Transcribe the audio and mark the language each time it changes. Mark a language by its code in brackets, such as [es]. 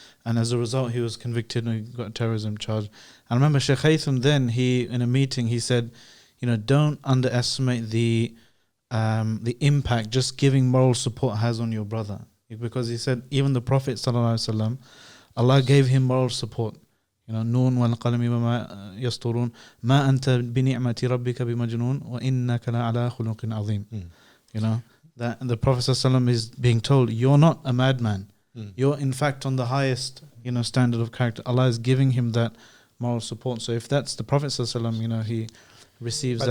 [en] And as a result, he was convicted and he got a terrorism charge. I remember Sheikh Haytham then, in a meeting, he said, don't underestimate the impact just giving moral support has on your brother. Because he said, even the Prophet ﷺ, Allah gave him moral support. [ar] نون والقلم وما يسطرون ما أنت بنعمة ربك بمجنون وإنك لعلى خلق عظيم. [en] That the Prophet ﷺ is being told, you're not a madman. You're in fact on the highest standard of character. Allah is giving him that moral support. So if that's the Prophet ﷺ, he receives